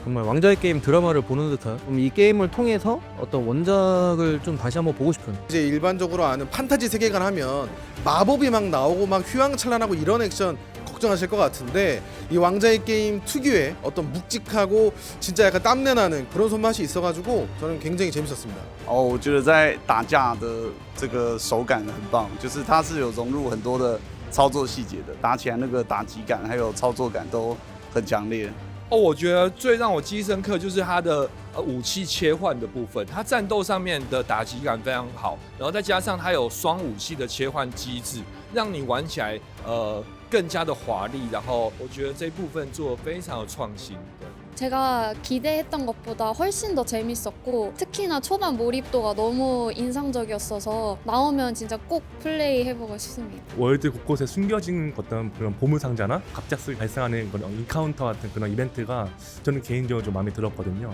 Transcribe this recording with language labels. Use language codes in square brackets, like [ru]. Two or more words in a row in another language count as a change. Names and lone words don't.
[ko] 정말 왕좌의 게임 드라마를 보는 듯한, 이 게임을 통해서 어떤 원작을 좀 다시 한번 보고 싶은. 이제 일반적으로 아는 판타지 세계관 하면 마법이 막 나오고 막 휘황찬란하고 이런 액션 걱정하실 것 같은데, 이 왕좌의 게임 특유의 어떤 묵직하고 진짜 약간 땀내 나는 그런 손맛이 있어가지고 저는 굉장히 재밌었습니다. [zh] 我觉得在打架的这个手感很棒，就是它是有融入很多的操作细节的，打起来那个打击感还有操作感都很强烈。我觉得最让我记忆深刻就是它的武器切换的部分，它战斗上面的打击感非常好，然后再加上它有双武器的切换机制，让你玩起来更加的华丽。然后我觉得这部分做得非常有创新。 [ko] 제가 기대했던 것보다 훨씬 더 재밌었고, 특히나 초반 몰입도가 너무 인상적이었어서 나오면 진짜 꼭 플레이 해보고 싶습니다. 월드 곳곳에 숨겨진 어떤 그런 보물상자나 갑작스레 발생하는 그런 인카운터 같은 그런 이벤트가 저는 개인적으로 좀 마음에 들었거든요.